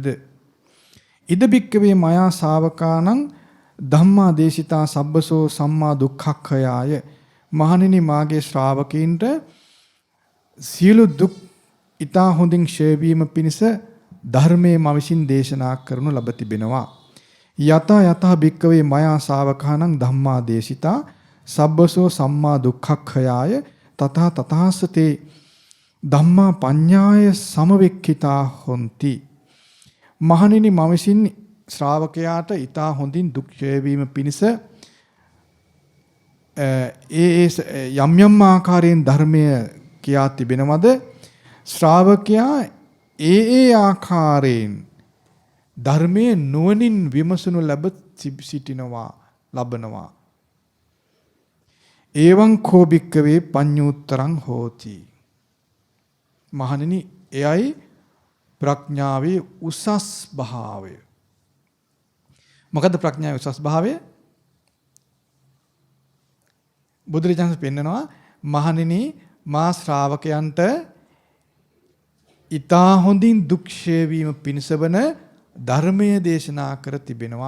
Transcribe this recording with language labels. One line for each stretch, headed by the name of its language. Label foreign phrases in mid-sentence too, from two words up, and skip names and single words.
Pali: ඉද භික්ඛවේ මයා ශාවකානං ධම්මා දේශිතා සබ්බසෝ සම්මා දුක්ඛක්ඛයාය
Sinhala: මහණෙනි මාගේ ශ්‍රාවකීන්ට සියලු දුක් ඊතා හොඳින් ක්ෂය වීම පිණිස ධර්මයේ මම විසින් දේශනා කරනු ලබ තිබෙනවා.
Pali: යත යත භික්ඛවේ මයා ශාවකානං ධම්මා දේශිතා සබ්බසෝ සම්මා දුක්ඛක්ඛයාය තථා තථාස්සතේ ධම්මා පඤ්ඤාය සමවෙක්ඛිතා හොಂತಿ.
Sinhala: මහණෙනි මම විසින් ශ්‍රාවකයාට ඊතා හොඳින් දුක් ක්ෂය වීම පිණිස යම් යම් ආකාරයෙන් ධර්මය කියා තිබෙනවද? ශ්‍රාවකයා ඒ ආකාරයෙන් ධර්මයේ නුවණින් විමසනු ලැබ සිටිනවා ලබනවා.
Pali: එවං කෝ භික්ඛවේ පඤ්ඤූත්තරං හෝති.
Sinhala: මහණෙනි එයයි ප්‍රඥාවේ උසස් භාවය. මොකද්ද ප්‍රඥාවේ උසස් භාවය? බුදුරජාණන් පෙන්නනවා මහණෙනි මා ශ්‍රාවකයන්ට ඊතා හොඳින් දුක් ක්ෂය වීම පිණිස වන ධර්මය දේශනා කර තිබෙනවා.